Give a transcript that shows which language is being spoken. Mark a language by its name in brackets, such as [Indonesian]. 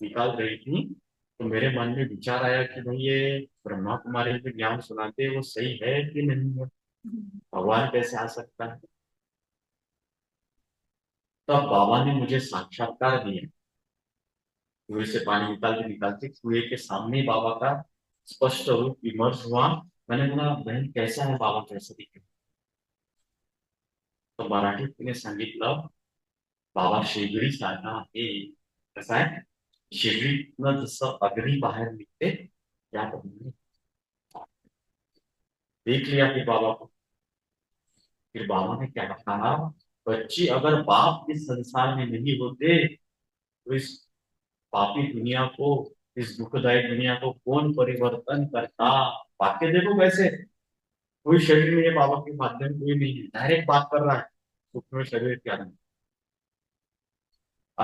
[Hindi] निकाल रही थी, तो मेरे मन में विचार आया कि भाई ये ब्रह्मा कुमारी जो ज्ञान सुनाते हैं वो सही है कि नहीं है, भगवान कैसे आ सकता है। तब बाबा ने मुझे साक्षात्कार दिया। कुएं से पानी निकालते निकालते कुएं के सामने ही बाबा का स्पष्ट रूप इमर्ज हुआ। मैंने बोला बहन कैसा है बाबा, कैसे दिखे। [Marathi] तो मराठीत तिने सांगितलं बाबा शेगडीसारखा आहे. कसं आहे, शेगडीतनं जसं अग्नी बाहेर निघते त्या पद्धतीने [Hindi] देख लिया फिर बाबा को। फिर बाबा ने क्या कहा, बच्ची अगर बाप इस संसार में नहीं होते तो इस पापी दुनिया को, इस दुखदायी दुनिया को कौन परिवर्तन करता। वाक्य देखो कैसे, कोई शरीर में ये बाबा के माध्यम कोई नहीं है, डायरेक्ट बात कर रहा है सूक्ष्म शरीर के अंदर।